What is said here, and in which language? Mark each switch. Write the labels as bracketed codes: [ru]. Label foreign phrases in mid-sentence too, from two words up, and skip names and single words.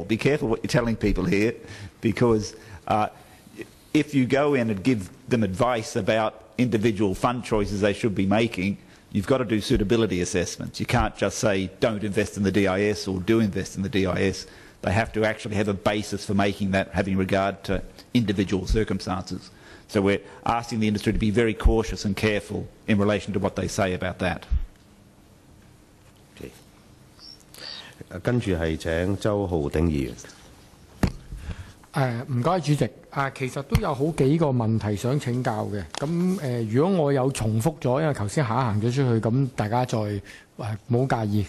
[en] Be careful what you're telling people here, because if you go in and give them advice about individual fund choices they should be making, you've got to do suitability assessments. You can't just say, don't invest in the DIS or do invest in the DIS. They have to actually have a basis for making that, having regard to individual circumstances. So we're asking the industry to be very cautious and careful in relation to what they say about that. [yue] 跟住係請周浩鼎議員。唔該主席。其實都有好幾個問題想請教嘅。咁如果我有重複咗，因為頭先行咗出去，咁大家再冇介意。